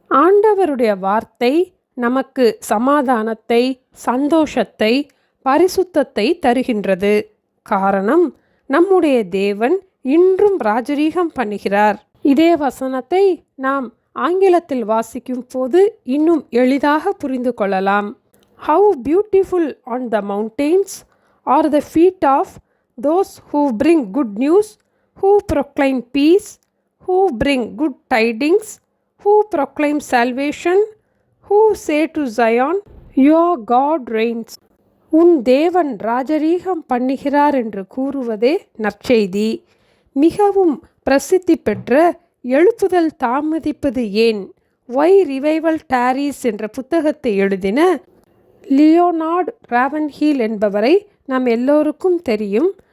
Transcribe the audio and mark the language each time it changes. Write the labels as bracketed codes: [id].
[ta] ஆண்டவருடைய வார்த்தை நமக்கு சமாதானத்தை, சந்தோஷத்தை, பரிசுத்தத்தை தருகின்றது. காரணம், நம்முடைய தேவன் இன்றும் ராஜரீகம் பண்ணுகிறார். இதே வசனத்தை நாம் ஆங்கிலத்தில் வாசிக்கும் போது இன்னும் எளிதாக புரிந்து கொள்ளலாம். [en] How beautiful on the mountains are the feet of those who bring good news, who proclaim peace, who bring good tidings, who proclaim salvation, who say to Zion, Your God reigns. [ta] உன் தேவன் ராஜரீகம் பண்ணுகிறார் என்று கூறுவதே நற்செய்தி. மிகவும் பிரசித்தி பெற்ற எழுப்புதல் தாமதிப்பது ஏன், ஒய் ரிவைவல் டாரிஸ் என்ற புத்தகத்தை எழுதின லியோனார்ட் ராவன்ஹீல் என்பவரை நாம் எல்லோருக்கும் தெரியும்.